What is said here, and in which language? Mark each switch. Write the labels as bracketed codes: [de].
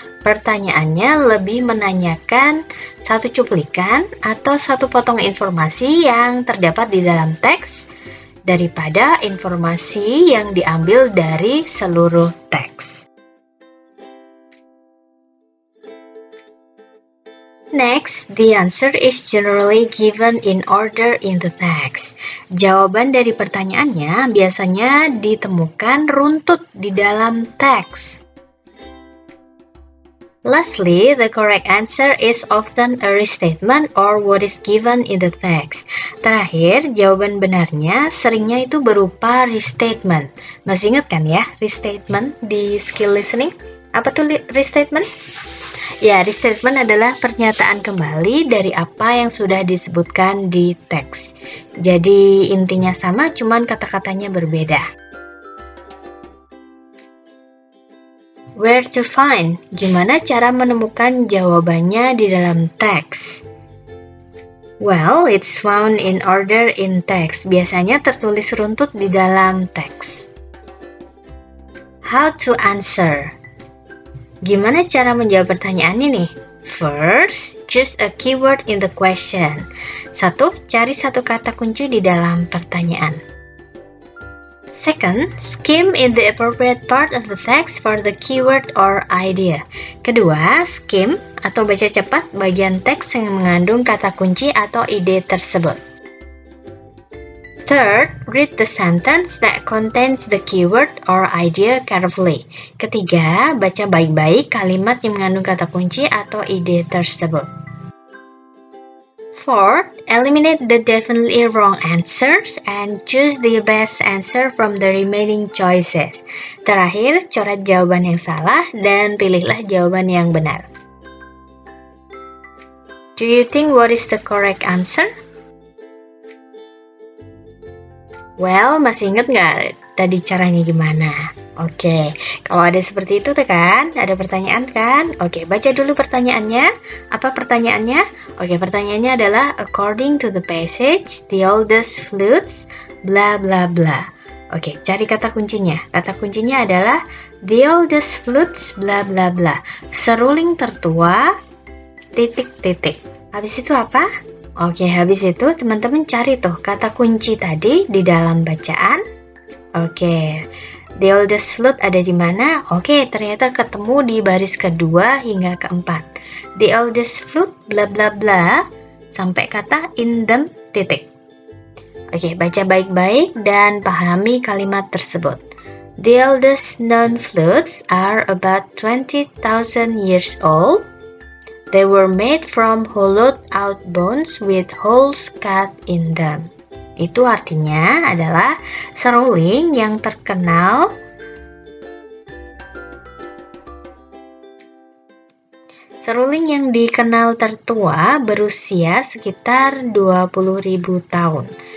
[id] Pertanyaannya lebih menanyakan satu cuplikan atau satu potong informasi yang terdapat di dalam teks daripada informasi yang diambil dari seluruh teks. [en] Next, the answer is generally given in order in the text. [id] Jawaban dari pertanyaannya biasanya ditemukan runtut di dalam teks. [en] Lastly, the correct answer is often a restatement or what is given in the text. [id] Terakhir, jawaban benarnya seringnya itu berupa restatement. Masih ingat kan ya, restatement di skill listening? Apa tuh restatement? Ya, restatement adalah pernyataan kembali dari apa yang sudah disebutkan di teks. Jadi intinya sama, cuman kata-katanya berbeda. [en] Where to find? [id] Gimana cara menemukan jawabannya di dalam teks? [en] Well, it's found in order in text. [id] Biasanya tertulis runtut di dalam teks. [en] How to answer? [id] Gimana cara menjawab pertanyaan ini? [en] First, choose a keyword in the question. [id] 1. Cari satu kata kunci di dalam pertanyaan. [en] Second, skim in the appropriate part of the text for the keyword or idea. [id] Kedua, skim atau baca cepat bagian teks yang mengandung kata kunci atau ide tersebut. [en] Third, read the sentence that contains the keyword or idea carefully. [id] Ketiga, baca baik-baik kalimat yang mengandung kata kunci atau ide tersebut. [en] Fourth, eliminate the definitely wrong answers and choose the best answer from the remaining choices. [id] Terakhir, coret jawaban yang salah dan pilihlah jawaban yang benar. [en] Do you think what is the correct answer? [id] Well, masih inget nggak tadi caranya gimana? Oke, kalau ada seperti itu tuh kan, ada pertanyaan kan? Oke, baca dulu pertanyaannya. Apa pertanyaannya? Oke, pertanyaannya adalah [en] according to the passage, the oldest flutes, bla bla bla. [id] Oke, cari kata kuncinya. Kata kuncinya adalah [en] the oldest flutes, [id] bla bla bla. Seruling tertua, titik-titik. Habis itu apa? Oke, habis itu teman-teman cari tuh kata kunci tadi di dalam bacaan. Oke, [en] the oldest flute [id] ada di mana? Oke, ternyata ketemu di baris kedua hingga keempat. [en] The oldest flute bla bla bla [id] sampai kata [en] in them [id] titik. Oke, baca baik-baik dan pahami kalimat tersebut. [en] The oldest known flutes are about 20,000 years old. They were made from hollowed out bones with holes cut in them. [id] Itu artinya adalah seruling yang terkenal dikenal tertua berusia sekitar 20.000 tahun.